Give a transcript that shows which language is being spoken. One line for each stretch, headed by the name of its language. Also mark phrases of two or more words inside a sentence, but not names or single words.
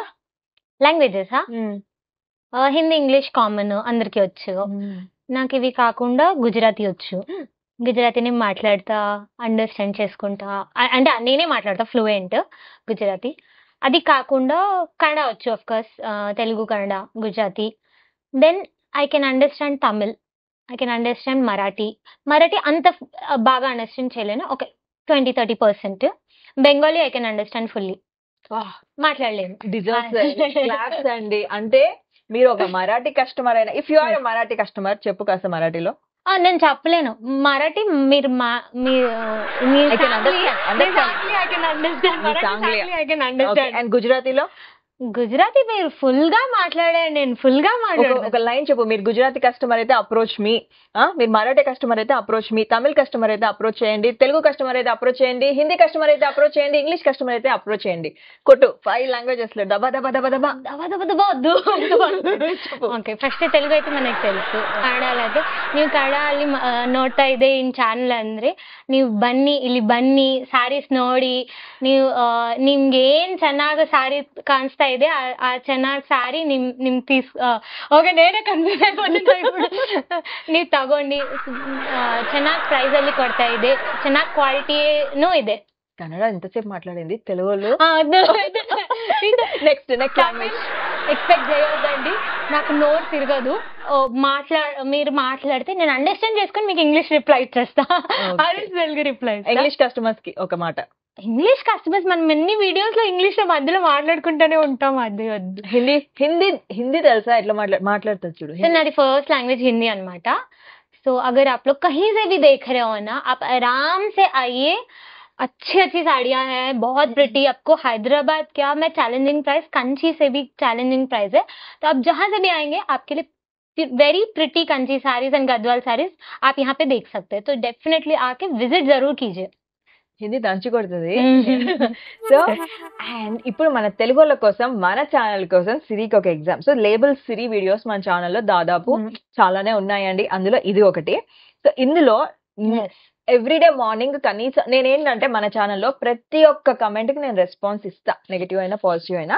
Telugu: లాంగ్వేజెస్ హిందీ ఇంగ్లీష్ కామన్, అందరికీ వచ్చు. నాకు ఇవి కాకుండా గుజరాతీ వచ్చు. గుజరాతీని మాట్లాడతా, అండర్స్టాండ్ చేసుకుంటా. అంటే నేనే మాట్లాడతా ఫ్లూయెంట్ గుజరాతీ. అది కాకుండా కన్నడ వచ్చు,
English: of course.
Telugu: తెలుగు, కన్నడ, గుజరాతీ.
English: then I can understand Tamil, I can understand Marathi.
Telugu: మరాఠీ అంత బాగా అండర్స్టాండ్ చేయలేను, ఓకే 20-30%.
English: Bengali I can understand fully, మాట్లాడలేను.
Telugu: క్లాప్స్ అండి. అంటే మీరు ఒక మరాఠీ కస్టమర్ అయినా,
English: if you are Marathi customer,
Telugu: చెప్పు కాస్త మరాఠీలో. నేను చెప్పలేను మరాఠీ. మీరు
English: I can understand. అండ్ గుజరాతీలో?
Telugu: గుజరాతీ మీరు ఫుల్ గా మాట్లాడారు, నేను ఫుల్ గా మాట్లాడాను. ఒక లైన్ చెప్పు. మీరు గుజరాతీ కస్టమర్ అయితే
English: approach me,
Telugu: మీరు మరాఠీ కస్టమర్ అయితే
English: approach me,
Telugu: తమిళ్ కస్టమర్ అయితే అప్రోచ్ చేయండి, తెలుగు కస్టమర్ అయితే అప్రోచ్ చేయండి, హిందీ కస్టమర్ అయితే అప్రోచ్ చేయండి, ఇంగ్లీష్ కస్టమర్ అయితే అప్రోచ్ చేయండి. కొట్టు 5 లాంగ్వేజెస్ లో దబా దబా దబా దబా దబా దబా వద్దు.
Kannada: ಓಕೆ, ಫಸ್ಟ್ ತೆಲುಗು ಐತೆ ನನಗೆ తెలుసు. ಕನ್ನಡ ಅದು ನೀವು ಕನ್ನಡ ಅಲ್ಲಿ ನೋಡ್ತಾ ಇದೆ
English: in channel
Kannada: ಅಂದ್ರೆ ನೀವು ಇಲ್ಲಿ ಬನ್ನಿ, ಸ್ಯಾರೀಸ್ ನೋಡಿ, ನಿಮ್ಗೆ ಏನ್ ಚೆನ್ನಾಗಿ ಸ್ಯಾರಿ ಕಾಣಿಸ್ತಾ ಇದೆ ಆ ಚೆನ್ನಾಗಿ ಸ್ಯಾರಿ ನಿಮ್ಗೆ ಓಕೆ,
Telugu: నేనే ಕನ್ಫ್ಯೂಸ್ అయిపోతున్నా ఇప్పుడు.
Kannada: ನೀವು ತಗೊಂಡು ಚೆನ್ನಾಗಿ ಪ್ರೈಸ್ ಅಲ್ಲಿ ಕೊಡ್ತಾ ಇದೆ, ಚೆನ್ನಾಗಿ ಕ್ವಾಲಿಟಿನೂ ಇದೆ.
Telugu: కన్నడ ఎంతసేపు మాట్లాడింది, తెలుగులో
English: next language expect
Telugu: చేయొద్దండి, నాకు నోరు తిరగదు. మీరు మాట్లాడితే నేను అండర్స్టాండ్ చేసుకొని మీకు ఇంగ్లీష్ రిప్లై ఇచ్చేస్తా. అది తెలుగు రిప్లై. ఇంగ్లీష్ కస్టమర్స్ కి ఒక మాట. ఇంగ్లీష్ కస్టమర్స్ మనం ఎన్ని వీడియోస్ లో ఇంగ్లీష్ లో మధ్యలో మాట్లాడుకుంటూనే ఉంటాం. అది వద్దు. హిందీ తెలుసా? ఎట్లా మాట్లాడుతుంది చూడు. సో నాది
English: first language
Telugu: హిందీ అనమాట.
Hindi: सो अगर आप लोग कहीं से भी देख रहे हो ना, आप आराम से आइए. अच्छी अच्छी साड़ियां हैं, बहुत प्रिटी. आपको हैदराबाद क्या, मैं
English: challenging price,
Hindi: कंची से भी
English: challenging price
Hindi: है. तो आप जहां से भी आएंगे आपके लिए
English: very pretty Kanchi sarees and Gadwal sarees
Hindi: आप यहाँ पे देख सकते हैं. तो डेफिनेटली आके विजिट जरूर कीजिए.
Telugu: హిందీ దంచి కొడుతుంది.
English: so and
Telugu: ఇప్పుడు మన తెలుగు వాళ్ళ కోసం, మన ఛానల్ కోసం సిరికి ఒక ఎగ్జామ్. సో లేబుల్ సిరి వీడియోస్ మన ఛానల్లో దాదాపు చాలానే ఉన్నాయండి, అందులో ఇది ఒకటి. సో ఇందులో
English: everyday morning
Telugu: కనీసం నేనేంటంటే మన ఛానల్లో ప్రతి ఒక్క కమెంట్ కి నేను రెస్పాన్స్ ఇస్తా, నెగిటివ్ అయినా పాజిటివ్ అయినా.